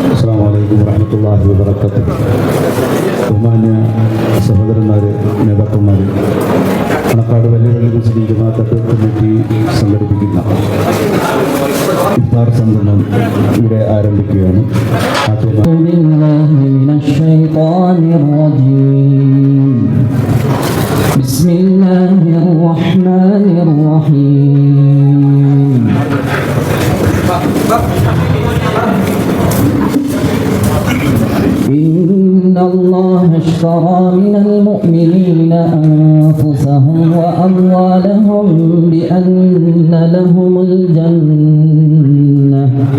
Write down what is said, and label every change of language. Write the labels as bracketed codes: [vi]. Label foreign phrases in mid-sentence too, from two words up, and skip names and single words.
[ar] السلام عليكم ورحمة الله وبركاته. [ml] ബഹുമാന്യ സഹോദരന്മാരെ, നേതാക്കന്മാരെ, മണക്കാട് വലിയ മുസ്ലിം ജമാഅത്ത് കമ്മിറ്റി സംഘടിപ്പിക്കുന്ന ഇഫ്താർ സംഗമം ഇവിടെ ആരംഭിക്കുകയാണ്. [ar] بسم الله الرحمن الرحيم. إن الله اشترى من المؤمنين أنفسهم وأموالهم بأن لهم الجنة